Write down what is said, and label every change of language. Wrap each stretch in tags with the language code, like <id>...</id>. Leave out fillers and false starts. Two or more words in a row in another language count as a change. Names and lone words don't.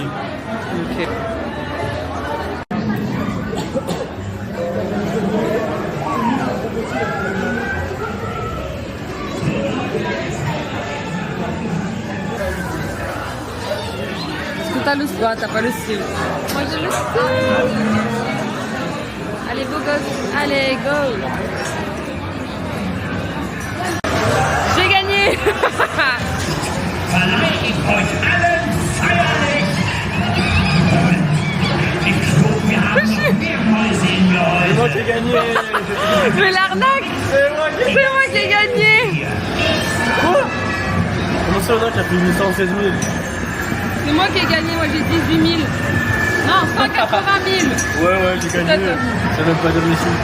<fr>Ok. Est-ce que t'as le style? Ah, t'as pas le style. Moi, j'ai le style. Allez, beau gosse. Allez, go. J'ai gagné.</fr> <de>Verleihe ich euch allen feierlich. Ich glaube, wir haben noch mehr Mäuse in</de> <fr>C'est moi qui ai gagné. Mais l'arnaque. C'est moi qui ai C'est moi qui ai gagné. Quoi? Comment ça, on a qui a fait 816 000? C'est moi qui ai gagné, moi j'ai 18 000. Non, 180 000. Ouais, j'ai gagné. Ça donne pas de réussite.</fr>